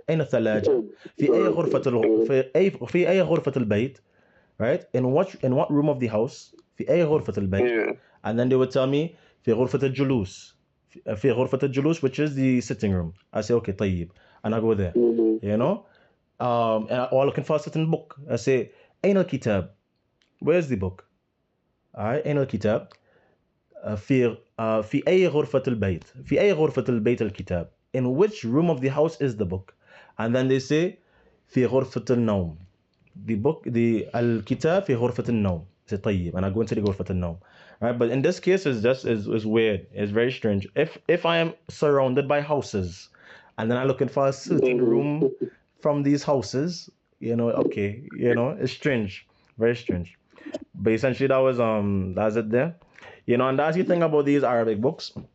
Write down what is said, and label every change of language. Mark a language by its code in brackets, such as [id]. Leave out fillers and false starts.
[ar] أين الثلاجة؟ في أي غرفة البيت? [en] Right? In what room of the house? [ar] في أي غرفة البيت? [en] And then they would tell me [ar] في غرفة الجلوس. في غرفة الجلوس, [en] which is the sitting room. I say okay, طيب, and I go there. And I'm looking for a certain book. I say [ar] أين الكتاب? [en] Where's the book? Alright, [ar] أين الكتاب? في أي غرفة البيت؟ في أي غرفة البيت الكتاب? [en] In which room of the house is the book? And then they say [ar] في غرفة النوم. [en] The book, [ar] الكتاب في غرفة النوم. [en] I say طيب, and I go into the غرفة النوم. Right, but in this case, it's weird. It's very strange. If I am surrounded by houses, and then I'm looking for a certain room from these houses, okay, it's strange, very strange. But essentially, that's it there. And that's the thing about these Arabic books.